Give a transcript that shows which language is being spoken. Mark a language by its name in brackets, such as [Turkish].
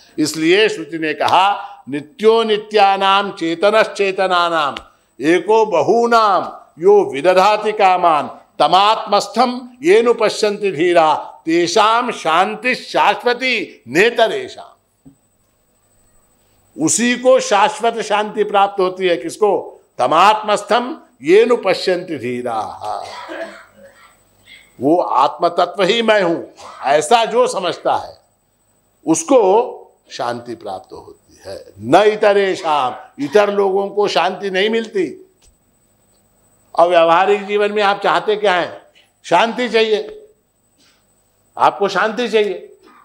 [Hindi] इसलिए श्रुति ने कहा [Sanskrit] नित्यो नित्यानाम चेतनश्चेतनानाम एको बहूनाम यो विदधाति कामान तमात्मस्थम येनु पश्यन्ति धीरा तेषाम शांति शाश्वती नेतरेषाम. [Hindi] उसी को शाश्वत शांति प्राप्त होती है। किसको? [Sanskrit] तमात्मस्थम येनु पश्यन्ति धीराः। [Hindi] वो आत्म तत्व ही मैं हूं, ऐसा जो समझता है उसको शांति प्राप्त होती है। न इतरेषाम, इतर लोगों को शांति नहीं मिलती। और व्यवहारिक जीवन में आप चाहते क्या है? शांति चाहिए, आपको शांति चाहिए।